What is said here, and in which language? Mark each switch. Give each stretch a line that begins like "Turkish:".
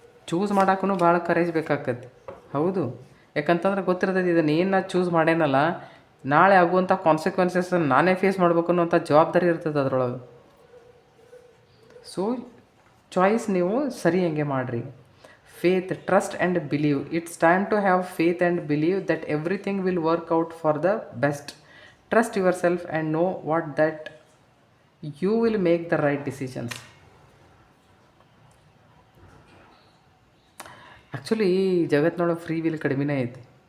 Kannada: Choose ಮಾಡೋಕ್ಕೂ ಭಾಳ courage ಬೇಕಾಗ್ತೈತಿ. ಹೌದು, ಯಾಕಂತಂದ್ರೆ ಗೊತ್ತಿರ್ತೈತಿ ಇದನ್ನು ಏನು ನಾ ಚೂಸ್ ಮಾಡೇನಲ್ಲ, ನಾಳೆ ಆಗುವಂಥ ಕಾನ್ಸಿಕ್ವೆನ್ಸಸ್ ನಾನೇ ಫೇಸ್ ಮಾಡಬೇಕು ಅನ್ನೋಂಥ ಜವಾಬ್ದಾರಿ ಇರ್ತದೆ ಅದರೊಳಗೆ. ಸೊ ಚಾಯ್ಸ್ ನೀವು ಸರಿ ಹಂಗೆ ಮಾಡಿರಿ.
English: faith, trust and believe. It's time to have faith and believe that everything will work out for the best. Trust yourself and know that you will make the right decisions.
Kannada: Actually ಜಗತ್ತಿನೊಳಗೆ free will ಕಡಿಮೆನೇ ಐತಿ.